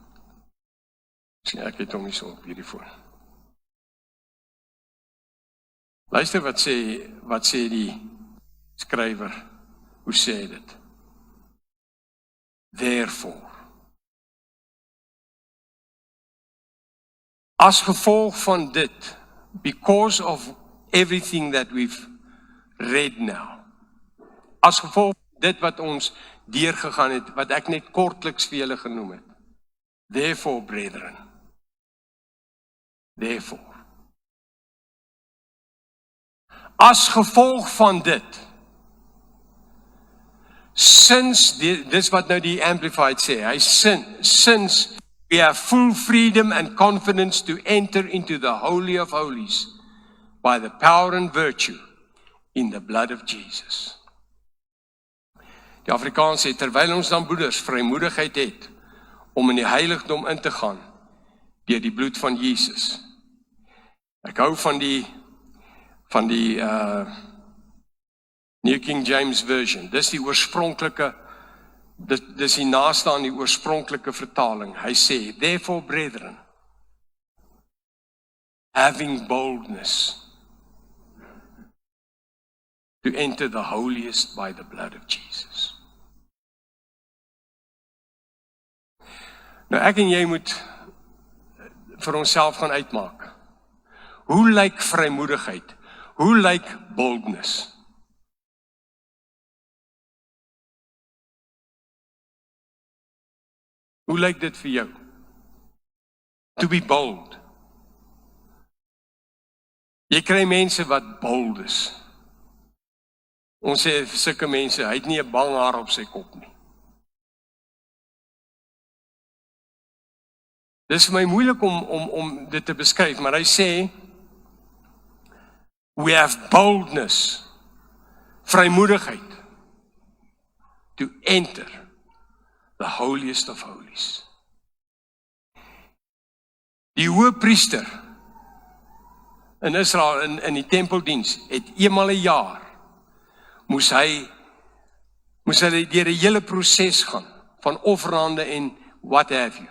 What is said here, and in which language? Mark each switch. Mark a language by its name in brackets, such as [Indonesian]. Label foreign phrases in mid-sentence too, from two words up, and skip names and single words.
[Afrikaans] Ek het hom nie so op hierdie voor. Luister wat sê die skrywer, hoe sê hy dit? Therefore. As gevolg van dit, [English] because of everything that we've read now, [Afrikaans] as gevolg van dit wat ons deurgegaan het, wat ek net kortliks vir julle genoem het, [English] therefore, brethren, therefore, [Afrikaans] as gevolg van dit, [English] since, [Afrikaans] dis wat nou die Amplified sê, hy [English] since we have full freedom and confidence to enter into the Holy of Holies by the power and virtue in the blood of Jesus. [Afrikaans] Die Afrikaans sê, terwyl ons dan broeders vrymoedigheid het om in die heiligdom in te gaan deur die bloed van Jesus. Ek hou van die [English] New King James Version. [Afrikaans] Dis die oorspronklike, dis die naaste aan die oorspronklike vertaling. Hy sê, [English] therefore, brethren, having boldness to enter the holiest by the blood of Jesus. [Afrikaans] Nou ek en jy moet vir onsself gaan uitmaak. Hoe lyk vrymoedigheid? Hoe lyk boldness? Hoe lyk dit vir jou? [English] To be bold. [Afrikaans] Jy kry mense wat bold is. Ons sê vir sulke mense, hy het nie 'n bang haar op sy kop nie. Dit is vir my moeilik om dit te beskryf, maar hy sê, [English] We have boldness, vrymoedigheid, to enter the holiest of holies. [Afrikaans] Die hoëpriester in Israel, in die tempeldiens, het eenmal 'n jaar, moes hulle deur 'n hele proses gaan, van offerande en [English] what have you.